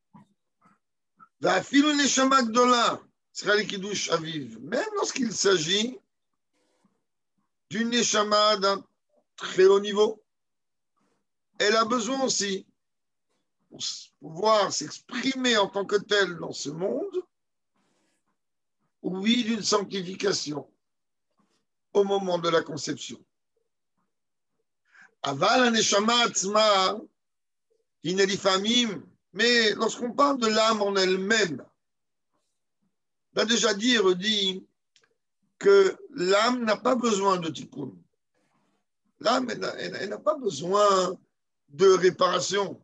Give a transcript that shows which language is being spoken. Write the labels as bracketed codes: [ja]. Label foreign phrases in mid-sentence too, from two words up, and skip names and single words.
[fr] Même lorsqu'il s'agit d'une neshama d'un très haut niveau, elle a besoin aussi, pour pouvoir s'exprimer en tant que telle dans ce monde, oui, d'une sanctification au moment de la conception. [he] אבל נשמה עצמה, [fr] mais lorsqu'on parle de l'âme en elle-même, on a déjà dit que l'âme n'a pas besoin de tikkun. L'âme, elle n'a pas besoin de réparation.